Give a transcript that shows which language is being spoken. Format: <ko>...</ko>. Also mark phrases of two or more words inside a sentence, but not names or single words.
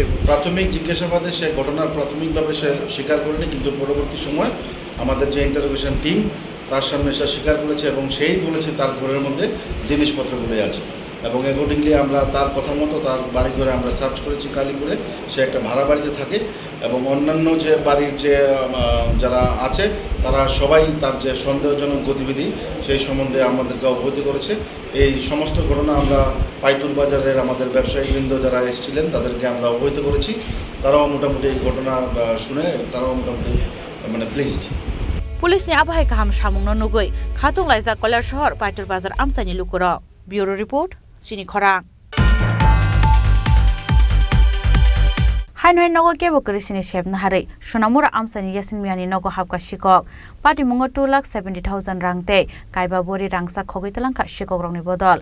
<bn>প্রাথমিক জিজ্ঞাসাবাদে সে ঘটনার প্রাথমিকভাবে সে স্বীকার করেনি কিন্তু পরবর্তী সময় আমাদের যে</bn> <en>interrogation team</en> <bn>তার সামনে সে স্বীকার করেছে এবং সেই বলেছে তার ঘরের মধ্যে জিনিসপত্রগুলো আছে এবং অ্যাকর্ডিংলি আমরা তার কথা মতো তার বাড়ি ঘরে আমরা সার্চ করেছি কালীপুরে সে একটা ভাড়া বাড়িতে থাকে এবং অন্যান্য যে বাড়ির যে যারা আছে তারা সবাই তার যে সন্দেহজনক গতিবিধি সেই সম্বন্ধে আমাদেরকে অবগত করেছে। এই সমস্ত ঘটনা আমরা পাইতুল বাজারের আমাদের ব্যবসায়ীবৃন্দ যারা এসেছিলেন তাদেরকে আমরা অবহিত করেছি। তারাও মোটামুটি এই ঘটনা শুনে তারাও মোটামুটি প্লিজড।</bn> <trp>पुलिस नि आबहाय गाहाम सामुंनो नुगै खाथुं लाइजा कल्याण शहर पाइतुल बाजार आमसाइनि लुकुर</trp> <en>bureau report</en> <trp>चिनि खरां हाइन नगो केबो करिसिनि सेबना हारै सोनामुरा आमसाइनि यासिन मियानि नगो हाबका शिकक पार्टी मुंगो 2,70,000 रांते काइबा बोरी रांसा खगैतलांका शिकक रंनि बदल</trp>